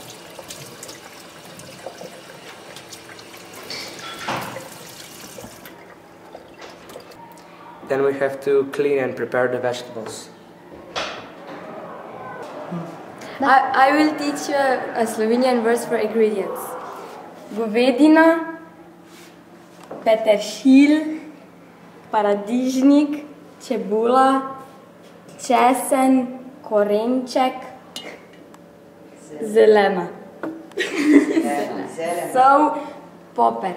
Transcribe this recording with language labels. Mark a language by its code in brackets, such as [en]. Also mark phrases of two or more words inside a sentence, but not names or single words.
[en] Then we have to clean and prepare the vegetables. I will teach you a Slovenian words for ingredients. [sl] Govedina, peteršilj, paradižnik, čebula, česen, korenček, zelena. Sol, poper.